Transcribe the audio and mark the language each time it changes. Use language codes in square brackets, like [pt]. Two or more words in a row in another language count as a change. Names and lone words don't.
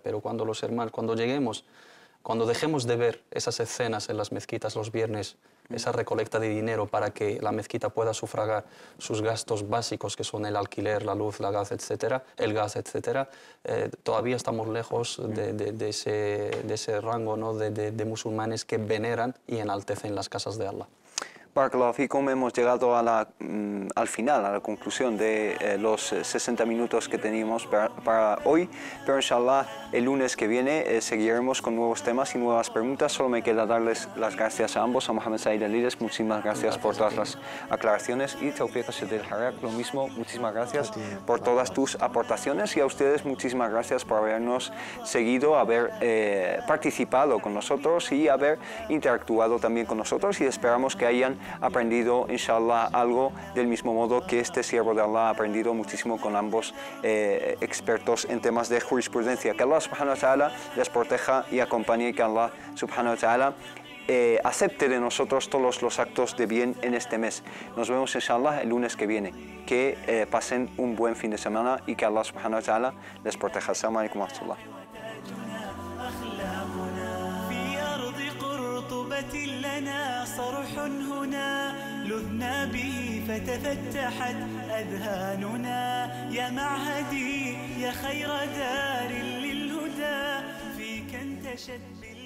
[es] Pero cuando los hermanos, cuando dejemos de ver esas escenas en las mezquitas los viernes, esa recolecta de dinero para que la mezquita pueda sufragar sus gastos básicos, que son el alquiler, la luz, el gas, etcétera, todavía estamos lejos de ese rango, ¿no?, de musulmanes que veneran y enaltecen las casas de Allah. [ar] بارك الله فيكم, [es] hemos llegado al final, a la conclusión de los 60 minutos que teníamos para hoy, pero inshallah el lunes que viene seguiremos con nuevos temas y nuevas preguntas. Solo me queda darles las gracias a ambos, a Mohamed Said Alides, muchísimas gracias por todas las aclaraciones, y Tawfiq Shadid Harak, lo mismo, muchísimas gracias por todas tus aportaciones, y a ustedes muchísimas gracias por habernos seguido, haber participado con nosotros y haber interactuado también con nosotros, y esperamos que hayan aprendido, inshallah, algo del mismo modo que este siervo de Allah ha aprendido muchísimo con ambos expertos en temas de jurisprudencia. Que [ar] الله سبحانه وتعالى [es] les proteja y acompañe, y que [ar] الله سبحانه وتعالى [es] acepte de nosotros todos los actos de bien en este mes. Nos vemos inshallah el lunes que viene. Que pasen un buen fin de semana y que [ar] الله سبحانه وتعالى [es] les proteja. [ar] السلام عليكم ورحمة الله. لنا صرح هنا لذنا به فتفتحت أذهاننا يا معهدي يا خير دار للهدى فيك انتشت